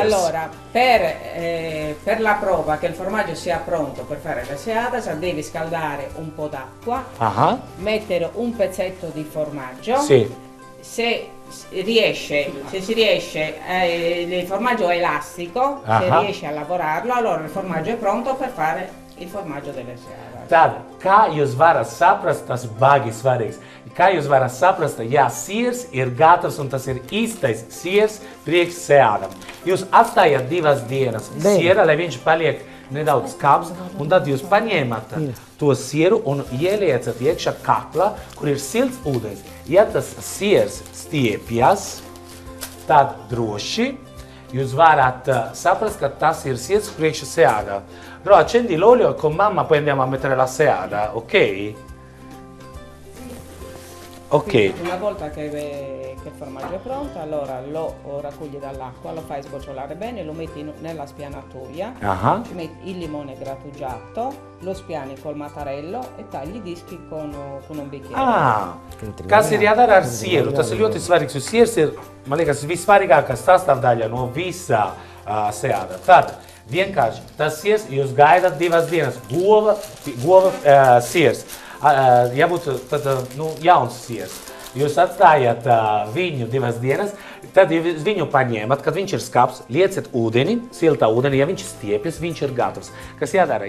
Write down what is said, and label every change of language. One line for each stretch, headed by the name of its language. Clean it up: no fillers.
Italian: Allora, per la prova che il formaggio sia pronto per fare la seadas, devi scaldare un po' d'acqua, mettere un pezzetto di formaggio. Sì. Se si riesce, il formaggio è elastico, se riesci a lavorarlo, allora il formaggio è pronto per fare il formaggio delle seadas.
Latvian: Tad, kā jūs varat saprast, tas baigi svarīgs. Kā jūs varat saprast, ja siers ir gatavs un tas ir īstais siers priekš seadam. Jūs atstājat 2 dienas siera, lai viņš paliek nedaudz skāps, un tad jūs paņēmat to sieru un ieliecat iekšā katlā, kur ir silts ūdens. Ja tas siers stiepjas, tad droši jūs varat saprast, ka tas ir siers priekš seadā.
Italian: Però accendi l'olio e con mamma poi andiamo a mettere la seada, ok? Ok. Quindi, una volta che il formaggio è pronto, allora lo raccogli dall'acqua, lo fai sgocciolare bene, lo metti nella spianatoia, ci metti il limone grattugiato, lo spiani col mattarello e tagli i dischi con un bicchiere.
Latvian: Kas ir jādara ar sieru? Tas ir ļoti svarīgs, jo siers ir, man liekas, visvarīgākā sastāvdaļa no visā seāda. Tad vienkārši tas siers, jūs gaidat 2 dienas, gova siers. Jābūt tad, jauns siers. Jūs atstājat viņu 2 dienas, tad viņu paņēmat, kad viņš ir skāps, lieciet ūdeni, siltā ūdeni, ja viņš stiepjas, viņš ir gatavs. Kas jādara?